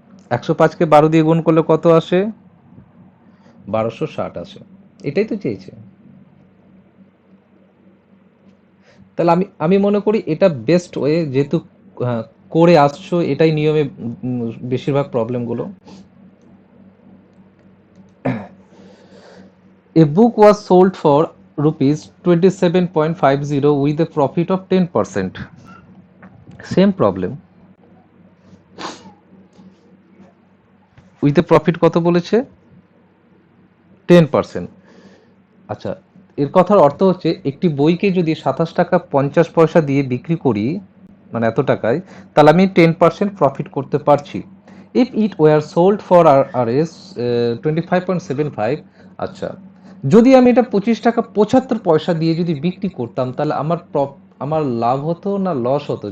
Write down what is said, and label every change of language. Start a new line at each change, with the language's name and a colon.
Bangla: 105-কে 12 দিয়ে গুণ করলে কত আসে? 1260 আসে। এটাই তো চেয়েছে। তাহলে আমি আমি মনে করি এটা বেস্ট ওয়ে, যেহেতু আহ, করে আসছো, এটাই নিয়মে বেশিরভাগ প্রবলেমগুলো।
English: A book was sold for rupees 27.50 with a profit of 10%. Same problem. With a profit
Bangla: কত বলেছে? 10%। আচ্ছা, এর কথার অর্থ হচ্ছে একটি বইকে যদি 27 টাকা 50 পয়সা দিয়ে বিক্রি করি, মানে এত টাকায়, তাহলে আমি 10% প্রফিট করতে পারছি।
English: If it were sold for RS 25.75।
Bangla: আচ্ছা, যদি আমি এটা 25 টাকা 75 পয়সা দিয়ে যদি বিক্রি করতাম, তাহলে আমার লাভ হতো না লস হতো?